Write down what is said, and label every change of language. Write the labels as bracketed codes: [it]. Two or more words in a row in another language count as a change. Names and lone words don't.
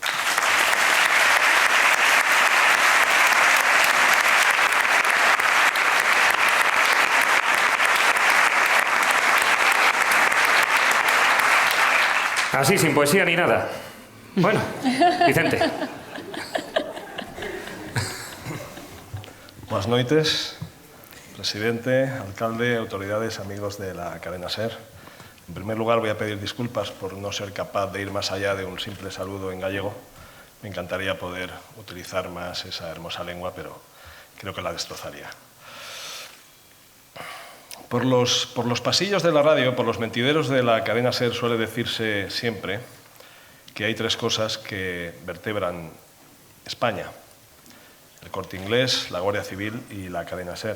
[es] Así, sin poesía ni nada. Bueno, Vicente. [gl] Boas noites, [es] presidente, alcalde, autoridades, amigos de la cadena SER. En primer lugar, voy a pedir disculpas por no ser capaz de ir más allá de un simple saludo en gallego. Me encantaría poder utilizar más esa hermosa lengua, pero creo que la destrozaría. Por los pasillos de la radio, por los mentideros de la cadena SER, suele decirse siempre que hay tres cosas que vertebran España: el Corte Inglés, la Guardia Civil y la cadena SER.